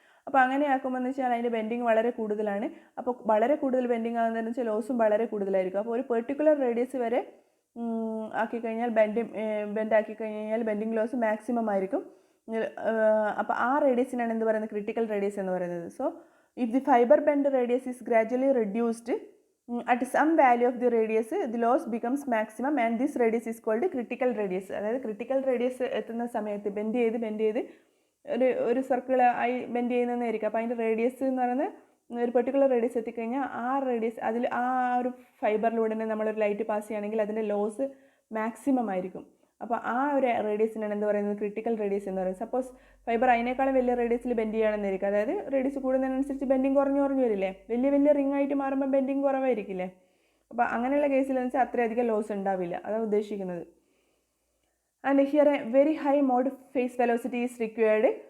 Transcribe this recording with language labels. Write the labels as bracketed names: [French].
[Malayalam] അപ്പോൾ അങ്ങനെ ആക്കുമ്പോൾ എന്ന് വെച്ചാൽ അതിൻ്റെ ബെൻഡിങ് വളരെ കൂടുതലാണ്. അപ്പോൾ വളരെ കൂടുതൽ ബെൻഡിങ് ആകുന്നതെന്ന് വെച്ചാൽ ലോസും വളരെ കൂടുതലായിരിക്കും. അപ്പോൾ ഒരു പെർട്ടിക്കുലർ റേഡിയസ് വരെ ആക്കിക്കഴിഞ്ഞാൽ ബെൻഡ് ആക്കിക്കഴിഞ്ഞാൽ ബെൻഡിങ് ലോസ് മാക്സിമം ആയിരിക്കും. അപ്പോൾ ആ റേഡിയസിനാണ് എന്ത് പറയുന്നത്, ക്രിട്ടിക്കൽ റേഡിയസ് എന്ന് പറയുന്നത്. [English] So if the fibre bend radius is gradually reduced at some value of the radius, the loss becomes maximum, and this radius is called critical radius. [Malayalam] അതായത് critical radius എത്തുന്ന സമയത്ത് ബെൻഡ് ചെയ്ത് ഒരു circle ആയി bend ചെയ്യുന്നതായിരിക്കും. അപ്പോൾ അതിൻ്റെ radius എന്ന് പറയുന്നത് ഒരു പെർട്ടിക്കുലർ റേഡിയസ് എത്തിക്കഴിഞ്ഞാൽ ആ റേഡിയസ് അതിൽ ആ ഒരു ഫൈബറിലൂടെ തന്നെ നമ്മളൊരു ലൈറ്റ് പാസ് ചെയ്യുകയാണെങ്കിൽ അതിൻ്റെ ലോസ് മാക്സിമം ആയിരിക്കും. അപ്പോൾ ആ ഒരു റേഡിയസിനാണ് എന്ത് പറയുന്നത്, ക്രിട്ടിക്കൽ റേഡിയസ് എന്ന് പറയുന്നത്. സപ്പോസ് ഫൈബർ അതിനേക്കാളും വലിയ റേഡിയസിൽ ബെൻഡ് ചെയ്യുകയാണെന്നായിരിക്കും. അതായത് റേഡിയസ് കൂടുന്നതിനനുസരിച്ച് ബെൻഡിങ് കുറഞ്ഞു വരില്ലേ. വലിയ റിംഗ് ആയിട്ട് മാറുമ്പോൾ ബെൻഡിങ് കുറവായിരിക്കില്ലേ. അപ്പോൾ അങ്ങനെയുള്ള കേസിലെന്ന് വെച്ചാൽ അത്രയധികം ലോസ് ഉണ്ടാവില്ല, അതാണ് ഉദ്ദേശിക്കുന്നത്. [English] And here a very high mode phase velocity is required.